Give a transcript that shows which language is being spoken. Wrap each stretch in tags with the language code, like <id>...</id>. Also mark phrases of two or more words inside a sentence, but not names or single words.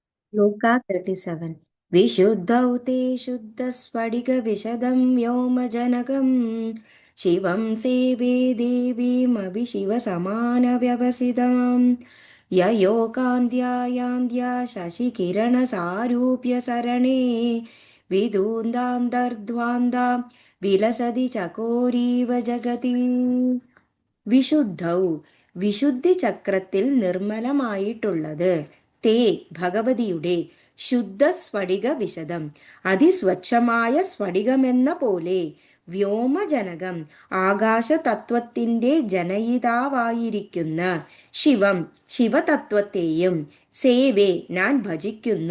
<sa>श्लोका 37 विशुद्धौ ते शुद्धस्फटिकविशदं व्योमजनकं शिवं सेवे देवीमभिशिवसमानव्यवसितां ययोकान्त्यायान्त्या शशिकिरणसारूप्यसरणे विदून्दान्तर्ध्वान्ता विलसति चकोरीव जगति</sa> <ml>വിശുദ്ധൗ വിശുദ്ധി ചക്രത്തിൽ നിർമ്മലമായിട്ടുള്ളത് തേ ഭഗവതിയുടെ</ml> <sa>शुद्ध स्फटिक विशदं</sa> <ml>അതിസ്വച്ഛമായ സ്ഫടികമെന്ന പോലെ വ്യോമജനകം ആകാശതത്വത്തിൻ്റെ ജനയിതാവായിരിക്കുന്ന ശിവം ശിവതത്വത്തെയും സേവേ ഞാൻ ഭജിക്കുന്നു</ml>